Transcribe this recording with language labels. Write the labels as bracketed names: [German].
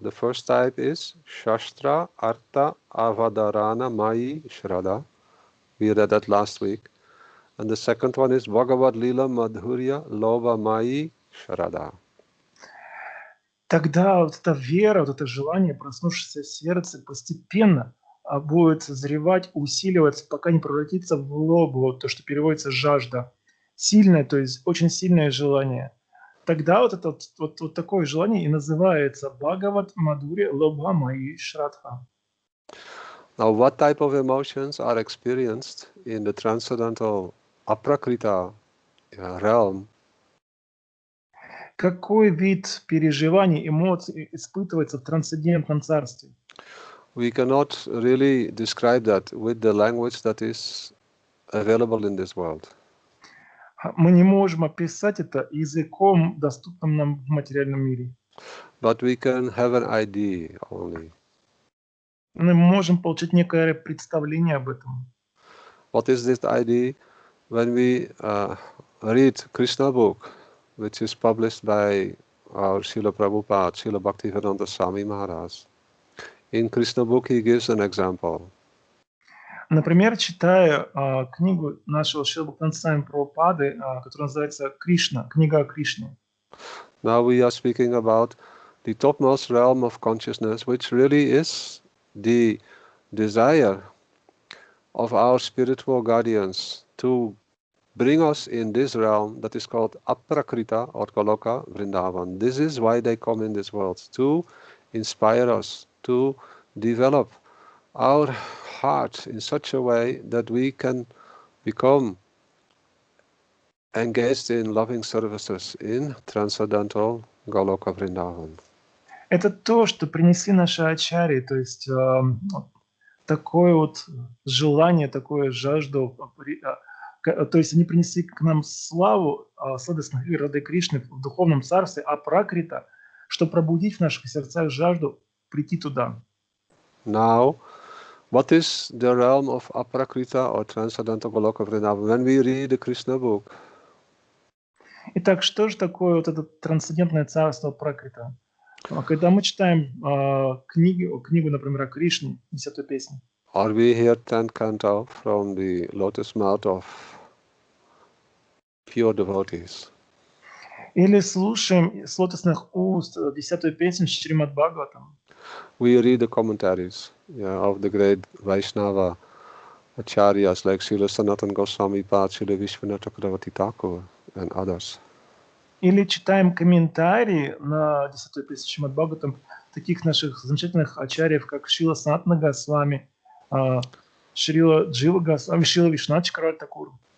[English] The first type is Shastra Artha Avadarana Mayi Shraddha. We read that last week. And the second one is Bhagavad Lila Madhurya Lobha Mayi Shraddha. [Russian] Тогда вот эта вера, вот это желание, проснувшееся в сердце, постепенно будет созревать, усиливаться, пока не превратится в лобу, то, что переводится жажда. Сильное, то есть очень сильное желание. Тогда вот это вот такое желание и называется Бхагават Мадхурья Лобха Маи Шрадха. [English] Now, what type of emotions are experienced in the transcendental Aprakrita realm? [Russian] Какой вид переживаний, эмоций испытывается в трансцендентном царстве? [English] We cannot really describe that with the language that is available in this world. [Russian] Мы не можем описать это языком, доступным нам в материальном мире. [English] But we can have an idea only. [Russian] Мы можем получить некое представление об этом. [English] What is this idea? When we read Krishna book, which is published by our Srila Prabhupada, Srila Bhaktivedanta Swami Maharaj. In Krishna book he gives an example. [Russian] Например, читая книгу нашего Шрила Бхактивинода Свами Прабхупады, которая называется «Кришна», книга о Кришне. [English] Now we are speaking about the topmost realm of consciousness, which really is the desire of our spiritual guardians to bring us in this realm that is called Aprakrita or Goloka Vrindavan. This is why they come in this world, to inspire us, to develop our heart in such a way that we can become engaged in loving services in transcendental Goloka Vrindavan. [Russian] Это то, что принесли наши ачарьи, то есть такое вот желание, такое жажду, то есть они принесли к нам славу сладостных игр Рады Кришны в духовном царстве, Апракрита, чтобы пробудить в наших сердцах жажду прийти туда. [English] Now, what is the realm of Aprakrita or transcendental Goloka Vrindavan? When we read the Krishna book, [Russian] Итак, что же такое вот это трансцендентное царство Апракрита? Когда мы читаем книгу, например, о Кришне, 10-ю песню, [English] or we hear 10th canto from the lotus mouth of pure devotees, [Russian] или слушаем с лотосных уст 10-ю песню Шримад Бхагаватам, [English] we read the commentaries of the great Vaishnava acharyas like Srila Sanatana Goswami Pad, Srila Vishwanath Chakravarti Thakur, and others. [Russian] или читаем комментарии на 10-ю песню Шримад Бхагаватам таких наших замечательных ачарьев, как Шрила Санатана Госвами, Шрила Джива Госвами, Шрила Вишванатх Чакраварти Тхакур.